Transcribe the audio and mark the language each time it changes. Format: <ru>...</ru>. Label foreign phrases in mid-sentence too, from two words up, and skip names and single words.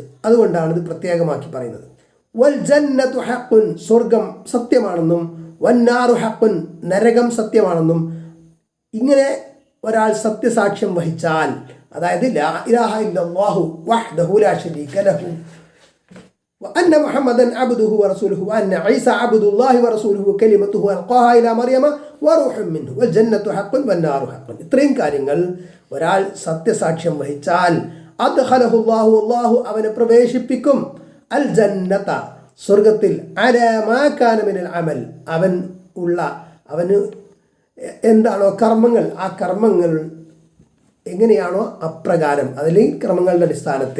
<ml>അതുകൊണ്ടാണ് ഇത് പ്രത്യേകമാക്കി പറയുന്നത്.</ml> <ar>والجنة حق,</ar> <ml>സ്വർഗം സത്യമാണെന്നും,</ml> <ar>والنار حق,</ar> <ml>നരകം സത്യമാണെന്നും. ഇങ്ങനെ ഒരാൾ സത്യസാക്ഷ്യം വഹിച്ചാൽ, അതായത്</ml> <ar>لا إله إلا الله وحده لا شريك له وأن محمدا عبده ورسوله وأن عيسى عبد الله ورسوله وكلمته ألقاها إلى مريم وروح منه والجنة حق والنار حق.</ar> <ml>ഇത്രയും കാര്യങ്ങൾ ഒരാൾ സത്യസാക്ഷ്യം വഹിച്ചാൽ</ml> <ar>أدخله الله,</ar> <ml>അല്ലാഹു അവനെ പ്രവേശിപ്പിക്കും,</ml> <ar>الجنة,</ar> <ml>സ്വർഗത്തിൽ,</ml> <ar>على ما كان من العمل,</ar> <ml>അവന് എന്താണോ കർമ്മങ്ങൾ, ആ കർമ്മങ്ങൾ എങ്ങനെയാണോ അപ്രകാരം, അതിൽ കർമ്മങ്ങളുടെ അടിസ്ഥാനത്തിൽ.</ml>